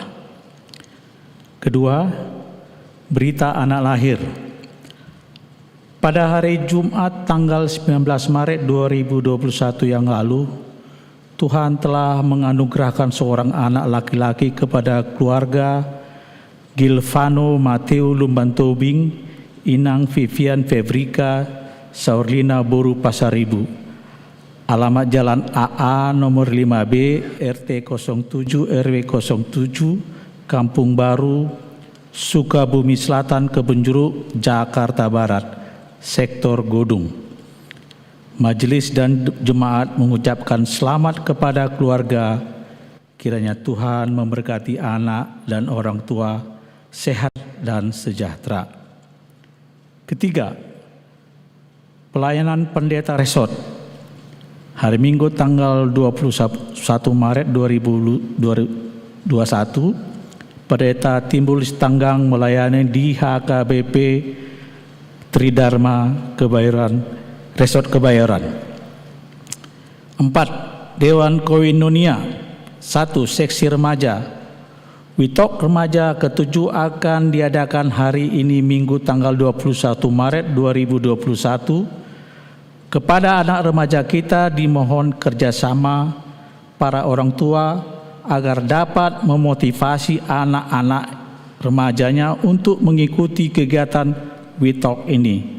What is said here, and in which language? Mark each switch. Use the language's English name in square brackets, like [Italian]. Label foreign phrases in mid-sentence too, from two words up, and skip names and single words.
[Indonesian] Kedua, berita anak lahir. Pada hari Jumat tanggal 19 Maret 2021 yang lalu, Tuhan telah menganugerahkan seorang anak laki-laki kepada keluarga Gilvano Mateo Lumbantobing, Inang Vivian Febrika, Saurlina Boru Pasaribu. Alamat Jalan AA nomor 5B, RT 07 RW 07, Kampung Baru, Sukabumi Selatan, Kebonjeruk, Jakarta Barat, Sektor Godung. Majelis dan jemaat mengucapkan selamat kepada keluarga. Kiranya Tuhan memberkati anak dan orang tua sehat dan sejahtera. Ketiga, pelayanan pendeta resort. Hari Minggu tanggal 21 Maret 2021, Pendeta Timbulis Tanggang melayani di HKBP Tridharma Kebayoran, Resort Kebayoran. 4. Dewan Koinonia 1. Seksi Remaja. Witok Remaja ke-7 akan diadakan hari ini Minggu tanggal 21 Maret 2021. Kepada anak remaja kita dimohon kerjasama para orang tua agar dapat memotivasi anak-anak remajanya untuk mengikuti kegiatan Witok ini.